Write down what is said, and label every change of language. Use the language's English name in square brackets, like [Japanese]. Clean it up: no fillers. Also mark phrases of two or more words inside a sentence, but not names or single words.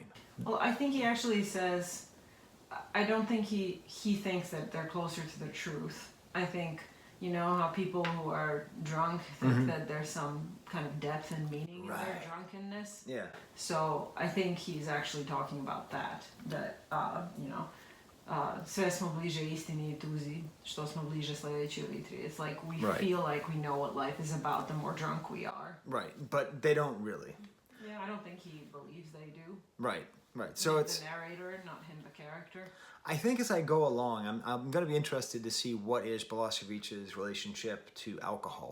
[English] Well, I think he actually says, I don't think he thinks that they're closer to the truth. I think You know how people who are drunk think that there's some kind of depth and meaning in their drunkenness? Yeah. So I think he's actually talking about that. That, you know, [Serbian] sve smo bliže istini i tuzi, što smo bliže sledećoj litri. [English] It's like we feel like we know what life is about the more drunk we are. Right, but they don't really. Yeah, I don't think he believes they do. Right, right. So Like it's the narrator, not him, the character. I think as I go along, I'm going to be interested to see what is Balašević's relationship to alcohol.